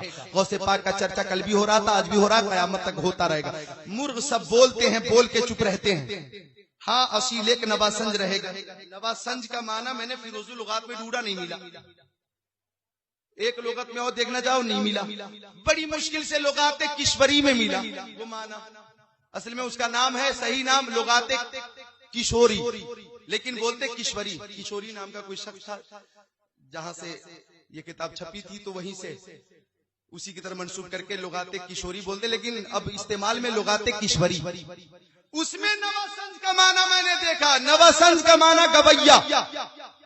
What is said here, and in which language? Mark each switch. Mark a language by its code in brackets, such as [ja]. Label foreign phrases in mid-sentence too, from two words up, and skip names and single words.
[ur] غوث پاک کا چرچا کل بھی ہو رہا تھا، آج بھی ہو رہا ہے، قیامت تک ہوتا رہے گا. مرغ سب بولتے ہیں، بول کے چپ رہتے ہیں. ہاں اصیل ایک نواسنج رہے گا. نواسنج کا معنی میں نے فیروز لغات میں ڈھونڈا، نہیں ملا. ایک لغت میں اور دیکھنا جاؤ، نہیں ملا. بڑی مشکل سے لغات کشوری میں ملا وہ معنی. اصل میں اس کا نام ہے، صحیح نام لغات کشوری، لیکن بولتے کشوری. کشوری نام کا کوئی شخص تھا، جہاں سے یہ کتاب چھپی تھی تو وہیں سے اسی کی طرح منسوب کر کے لغات کشوری بولتے، لیکن اب استعمال میں لغات کشوری. اس میں نواسنج کا معنی میں نے دیکھا، نواسنج کا معنی گویا.